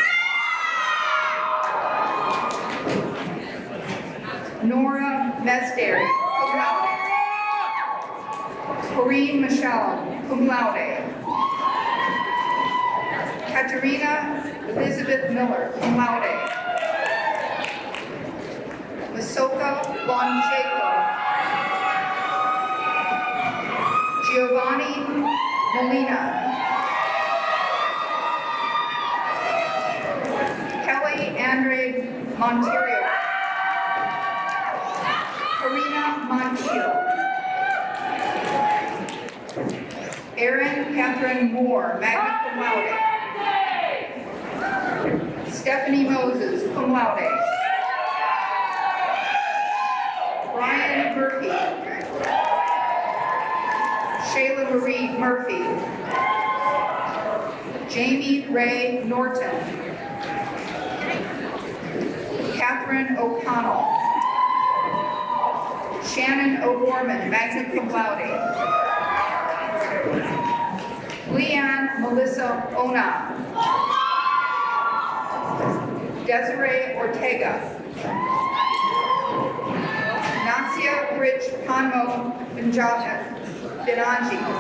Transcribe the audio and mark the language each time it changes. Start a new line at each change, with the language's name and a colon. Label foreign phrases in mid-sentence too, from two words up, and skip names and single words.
English: Nora Mesdary,
Latin: cum laude.
English: Corinne Michelle,
Latin: cum laude.
English: Katerina Elizabeth Miller,
Latin: cum laude.
English: Masoka Boncheco. Giovanni Molina. Kelly Andre Monterio. Karina Montiel. Erin Catherine Moore,
Latin: magna cum laude.
English: Stephanie Moses,
Latin: cum laude.
English: Brian Murphy. Shayla Marie Murphy. Jamie Ray Norton. Catherine O'Connell. Shannon O'Gorman,
Latin: magna cum laude.
English: Leanne Melissa Ona. Desiree Ortega. Nasia Rich Panmo Binanji.